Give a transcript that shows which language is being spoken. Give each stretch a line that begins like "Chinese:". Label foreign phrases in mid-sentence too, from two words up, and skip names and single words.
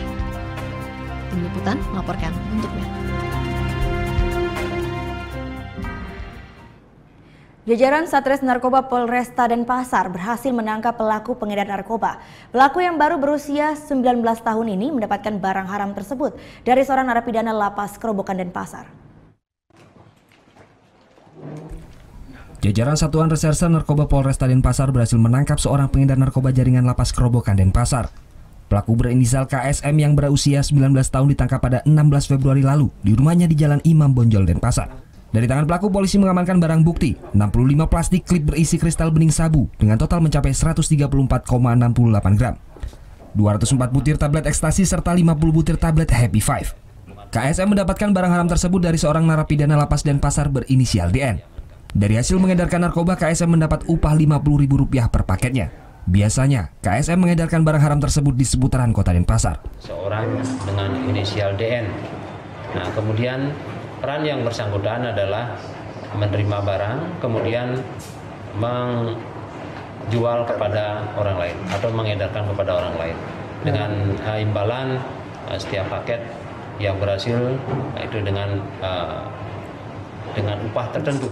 Indonesian: Tim Liputan melaporkan untuk NET. Jajaran Satres Narkoba Polresta Denpasar berhasil menangkap pelaku pengedar narkoba. Pelaku yang baru berusia 19 tahun ini mendapatkan barang haram tersebut dari seorang narapidana Lapas Kerobokan Denpasar. Jajaran Satuan Reserse Narkoba Polresta Denpasar berhasil menangkap seorang pengedar narkoba jaringan Lapas Kerobokan Denpasar. Pelaku berinisial KSM yang berusia 19 tahun ditangkap pada 16 Februari lalu di rumahnya di Jalan Imam Bonjol, Denpasar. Dari tangan pelaku, polisi mengamankan barang bukti 65 plastik klip berisi kristal bening sabu dengan total mencapai 134,68 gram, 204 butir tablet ekstasi serta 50 butir tablet Happy Five. KSM mendapatkan barang haram tersebut dari seorang narapidana Lapas Denpasar berinisial DN. Dari hasil mengedarkan narkoba, KSM mendapat upah Rp50.000 per paketnya. Biasanya, KSM mengedarkan barang haram tersebut di seputaran kota Denpasar. Seorang dengan inisial DN. Nah, kemudian peran yang bersangkutan adalah menerima barang, kemudian menjual kepada orang lain atau mengedarkan kepada orang lain. Dengan imbalan setiap paket yang berhasil itu dengan upah tertentu.